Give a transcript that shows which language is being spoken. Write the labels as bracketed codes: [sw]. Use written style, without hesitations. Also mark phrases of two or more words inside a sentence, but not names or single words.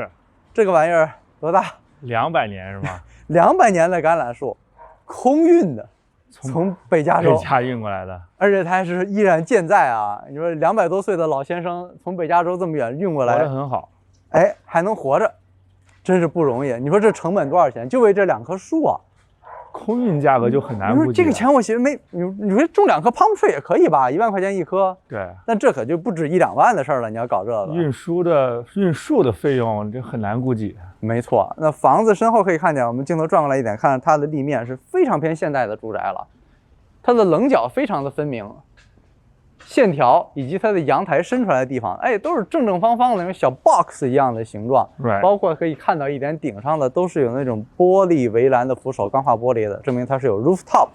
[zh] 這個玩意兒多大？200年是嗎？200年的橄欖樹，空運的，從北加州運過來的，而且它還是依然健在啊！你說200多歲的老先生從北加州這麼遠運過來，活得很好，哎，還能活着，真是不容易。你說這成本多少錢？就為這2棵樹啊！空運價格就很難估計。你說這個錢我其實沒，你說種2棵 [en] palm tree [zh] 也可以吧？1萬塊錢一棵。對。但這可就不止1-2萬的事兒了，你要搞這個。運樹的費用這很難估計。沒錯。那房子身後可以看見，我們鏡頭轉過來一點，看它的立面是非常偏現代的住宅了，它的稜角非常的分明，線條以及它的陽台伸出來的地方，哎，都是正正方方的那種小 box 一樣的形狀，包括可以看到一點頂上的都是有那種玻璃圍欄的扶手，鋼化玻璃的，證明它是有 rooftop。